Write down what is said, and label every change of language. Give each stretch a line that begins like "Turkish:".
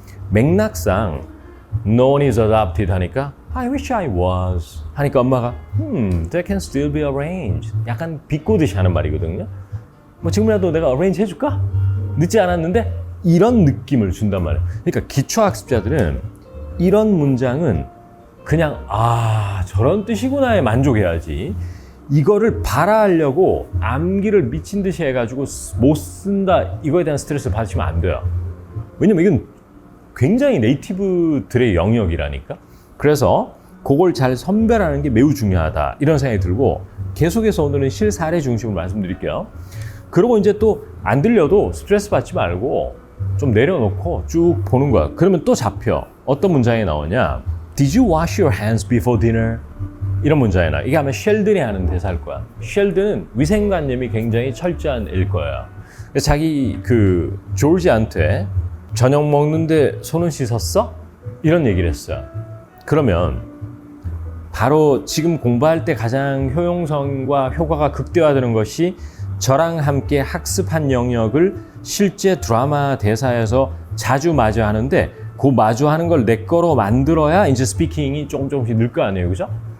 Korean: 맥락상
English: No one is adopted
Korean: 하니까
English: I wish I was
Korean: 하니까 엄마가
English: that can still be arranged.
Korean: 약간 비꼬듯이 하는 말이거든요. 뭐 지금이라도 내가 arrange 해줄까? 늦지 않았는데? 이런 느낌을 준단 말이에요. 그러니까 기초학습자들은 이런 문장은 그냥 저런 뜻이구나에 만족해야지, 이거를 발화하려고 암기를 미친 듯이 해가지고 못 쓴다, 이거에 대한 스트레스를 받으시면 안 돼요. 왜냐면 이건 굉장히 네이티브들의 영역이라니까. 그래서 그걸 잘 선별하는 게 매우 중요하다, 이런 생각이 들고, 계속해서 오늘은 실사례 중심으로 말씀드릴게요. 그리고 이제 또 안 들려도 스트레스 받지 말고 좀 내려놓고 쭉 보는 거야. 그러면 또 잡혀. 어떤 문장이 나오냐?
English: Did you wash your hands before dinner?
Korean: 이런 문장이 나와. 이게 아마 셸든이 하는 대사일 거야. 셸든은 위생관념이 굉장히 철저한 일 거예요. 그래서 자기 조지한테 저녁 먹는데 손은 씻었어? 이런 얘기를 했어요. 그러면 바로 지금 공부할 때 가장 효용성과 효과가 극대화되는 것이 저랑 함께 학습한 영역을 실제 드라마 대사에서 자주 마주하는데, 그 마주하는 걸 내 거로 만들어야 이제 스피킹이 조금씩 늘 거 아니에요, 그죠?